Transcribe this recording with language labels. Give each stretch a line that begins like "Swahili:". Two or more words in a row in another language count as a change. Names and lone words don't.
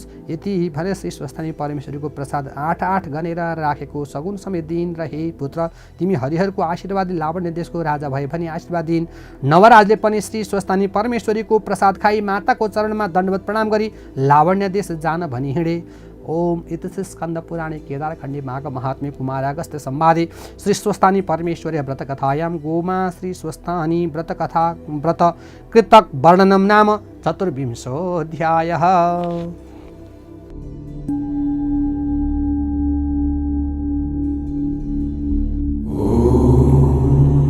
Nepali: यति भनेर श्री स्वस्थानी परमेश्वरीको प्रसाद 8 गनेर राखेको सगुन समेत दिइन् र हे पुत्र, तिमी हरिहरको आशीर्वादले लावण्य देशको राजा भए भने आशीर्वाद दिइन्। नवराजले पनि श्री स्वस्थानी परमेश्वरीको प्रसाद खाई माताको चरणमा दण्डवत प्रणाम गरी लावण्य देश जान भनी हिँडे।
Sanskrit: ओम इति स्कंद पुराणे केदारखंडे माघ महात्म्ये कुमारागस्त्य संवादे श्री स्वस्थानी परमेश्वरी व्रतकथायां गोमा श्री स्वस्थानी व्रत कृतक वर्णनम नाम 24 अध्यायः।